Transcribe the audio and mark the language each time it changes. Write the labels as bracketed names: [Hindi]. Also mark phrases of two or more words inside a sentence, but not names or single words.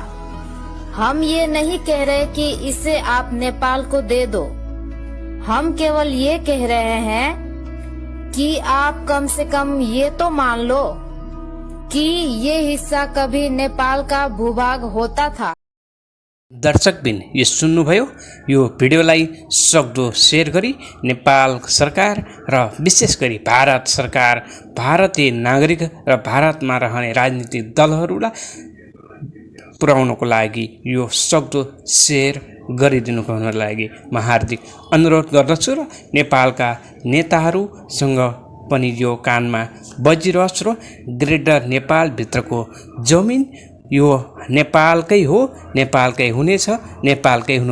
[Hindi] हम ये नहीं कह रहे कि इसे आप नेपाल को दे दो। हम केवल ये कह रहे हैं कि आप कम से कम ये तो मान लो कि ये हिस्सा कभी नेपाल का भूभाग होता था। [Nepali] दर्शकबिन, यो सुन्नुभयो। यो भिडियोलाई सक्दो सेयर गरी नेपाल सरकार र विशेष गरी भारत सरकार, भारतीय नागरिक र भारतमा रहने राजनीतिक दलहरूलाई पुर्याउनको लागि यो सक्दो सेयर गरिदिनुको लागि म हार्दिक अनुरोध गर्दछु र नेपालका नेताहरूसँग पनि यो कानमा बजिरहोस् र ग्रेटर नेपालभित्रको जमिन यो नेपालकै हो, नेपालकै हुनेछ, नेपालकै हुनु।